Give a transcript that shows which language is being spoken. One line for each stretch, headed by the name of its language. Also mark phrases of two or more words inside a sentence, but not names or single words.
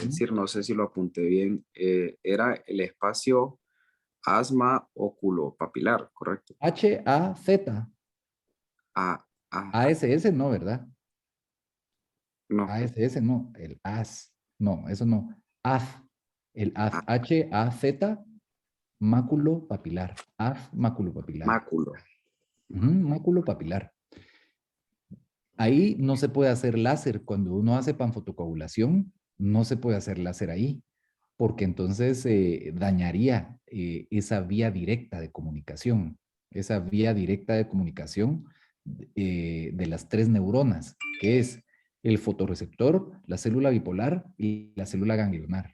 Spanish: decir, no sé si lo apunté bien, era el espacio asma oculopapilar, ¿correcto? H-A-Z. A, A, ASS no, ¿verdad? no, ASS no, el AS. No, eso no. AZ. El AZ. A, H-A-Z, máculo papilar. AZ, máculo papilar. máculo. Ujú, máculo papilar. Ahí no se puede hacer láser. Cuando uno hace panfotocoagulación, no se puede hacer láser ahí, porque entonces dañaría esa vía directa de comunicación. Esa vía directa de comunicación de las 3 neuronas, que es el fotorreceptor, la célula bipolar y la célula ganglionar.